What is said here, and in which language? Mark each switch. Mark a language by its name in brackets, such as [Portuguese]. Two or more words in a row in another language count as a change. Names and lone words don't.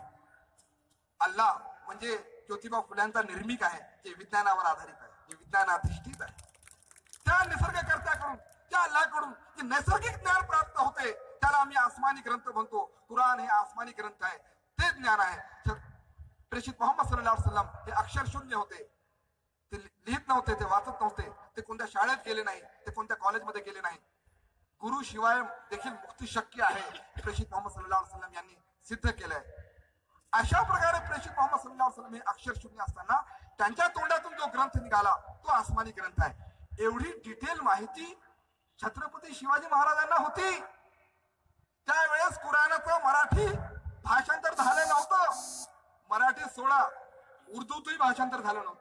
[Marathi] अल्लाह म्हणजे ज्योतिबा फुल्यांचा निर्मिक आहे, जे विज्ञानावर आधारित आहे, जे विज्ञानाधिष्ठित आहे. त्या निसर्गकर्त्याकडून, त्या अल्लाहकडून जे नैसर्गिक ज्ञान प्राप्त होते त्याला आम्ही आसमानी ग्रंथ म्हणतो. कुराण हे आसमानी ग्रंथ आहे, ते ज्ञान आहे. प्रेषित मोहम्मद [Arabic] صلى الله عليه وسلم [Marathi] हे अक्षर शून्य होते, ते लिहित नव्हते, ते वाचत नव्हते, ते कोणत्या शाळेत गेले नाही, ते कोणत्या कॉलेजमध्ये गेले नाही. गुरु शिवाय देखील मुक्ती शक्य आहे प्रेषित मोहम्मद [Arabic] صلى الله عليه وسلم [Marathi] यांनी सिद्ध केलंय. अशा प्रकारे प्रेषित मोहम्मद [Arabic] صلى الله عليه وسلم [Marathi] हे अक्षर शून्य असताना त्यांच्या तोंडातून जो ग्रंथ निघाला तो आसमानी ग्रंथ आहे. एवढी डिटेल माहिती छत्रपती शिवाजी महाराजांना होती. त्यावेळेस कुराणाचं मराठी भाषांतर झालं नव्हतं. मराठी सोडा, उर्दूतही भाषांतर झालं नव्हतं.